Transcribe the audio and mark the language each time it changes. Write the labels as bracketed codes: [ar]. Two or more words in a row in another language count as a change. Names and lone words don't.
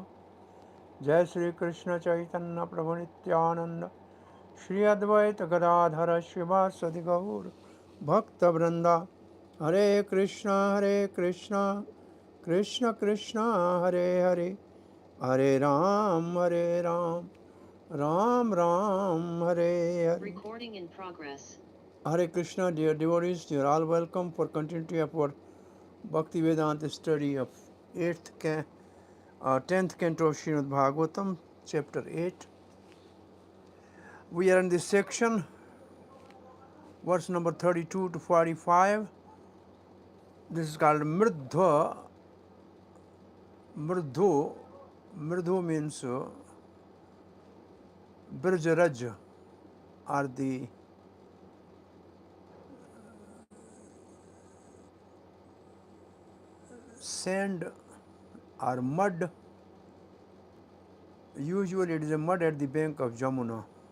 [sa] Jai Shri Krishna Chaitanya Prabhu Nityananda Shri Advaita Gadadhara Shivasadi Gaur Bhakta Vrinda Hare Krishna Krishna Krishna Hare Hare Hare Ram Ram Ram Hare Hare. [en] Recording in progress. Hare Krishna, dear devotees, you are all welcome for continuity of our Bhakti Vedanta study of 10th canto of Srimad Bhagavatam, chapter 8. We are in this section, verse number 32 to 45. This is called Mridhva. Mridhu. Mridhu means Birjaraj, or the sand or mud. Usually it is a mud at the bank of Jamuna.